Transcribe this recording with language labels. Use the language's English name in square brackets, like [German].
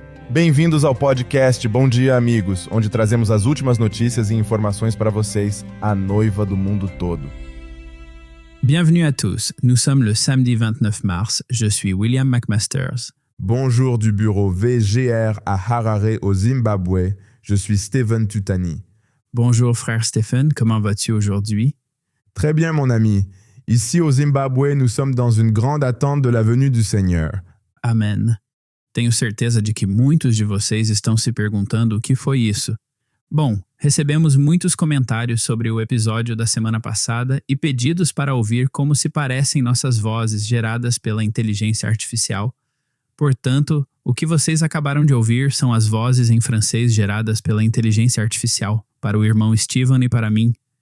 [Portuguese] Bem-vindos ao podcast Bom Dia, Amigos, onde trazemos as últimas notícias e informações para vocês, a noiva do mundo todo. [French] Bienvenue à tous. Nous sommes le samedi 29 mars. Je suis William McMasters. Bonjour du bureau VGR à Harare, au Zimbabwe. Je suis Stephen Tutani. Bonjour frère Stephen, comment vas-tu aujourd'hui? Très bien, mon ami. Ici au Zimbabwe, nous sommes dans une grande attente de la venue du Seigneur. [Portuguese] Amém. Tenho certeza de que muitos de vocês estão se perguntando o que foi isso. Bom, recebemos muitos comentários sobre o episódio da semana passada e pedidos para ouvir como se parecem nossas vozes geradas pela inteligência artificial. Portanto, o que vocês acabaram de ouvir são as vozes em francês geradas pela inteligência artificial, para o irmão Steven e para mim.